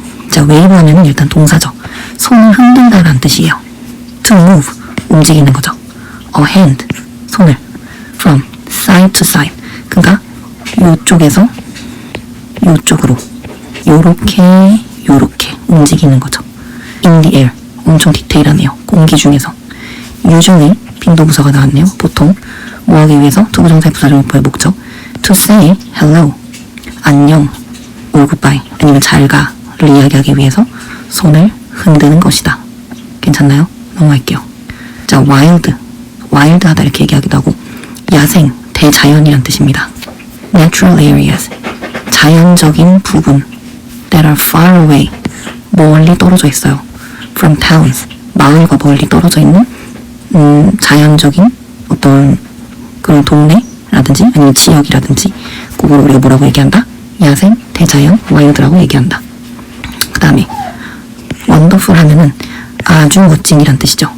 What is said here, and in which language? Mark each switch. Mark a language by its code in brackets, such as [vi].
[ko] 자, wave 하면은 일단 동사죠. 손을 흔든다라는 뜻이에요. [en] to move, [ko] 움직이는 거죠. [en] a hand, [ko] 손을 [en] from side to side, [ko] 그러니까 요쪽에서 요쪽으로 요렇게 움직이는 거죠. [en] in the air, [ko] 엄청 디테일하네요. 공기 중에서. usually, 빈도부사가 나왔네요. 보통 뭐 하기 위해서? 투부정사의 부사절목보의 목적 [en] to say hello, [ko] 안녕, [en] or goodbye, [ko] 아니면 잘가를 이야기하기 위해서 손을 흔드는 것이다. 괜찮나요? 넘어갈게요. 자, wild하다 이렇게 얘기하기도 하고, 야생, 대자연이란 뜻입니다. [en] natural areas, [ko] 자연적인 부분, [en] that are far away, [ko] 멀리 떨어져 있어요. [en] from towns, [ko] 마을과 멀리 떨어져 있는 자연적인 어떤 그런 동네라든지 아니면 지역이라든지, 그걸 우리가 뭐라고 얘기한다? 야생, 대자연, 와일드라고 얘기한다. 그 다음에 wonderful 하면은 아주 멋진이란 뜻이죠.